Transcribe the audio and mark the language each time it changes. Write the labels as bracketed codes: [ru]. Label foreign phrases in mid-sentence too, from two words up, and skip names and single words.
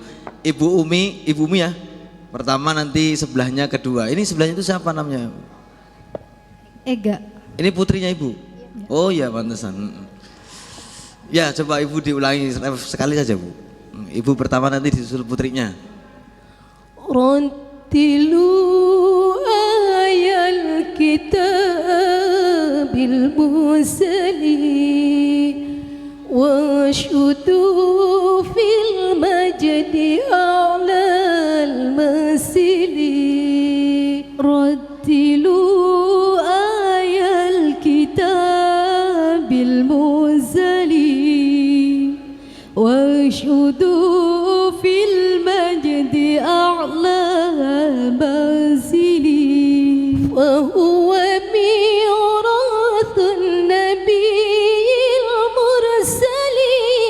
[id] Ibu Umi ya. Pertama nanti sebelahnya kedua. Ini sebelahnya itu siapa namanya? Ega. Ini putrinya Ibu. Oh ya pantesan. Ya coba Ibu diulangi ref sekali saja Bu. Ibu pertama nanti disusul putrinya. [ar] رتلوا آي الكتاب المصلي وشدوا في المجد على المسالي. رتلوا آي الكتاب المصلي وشدوا في المجد على منزلي وهو ميراث النبي المرسل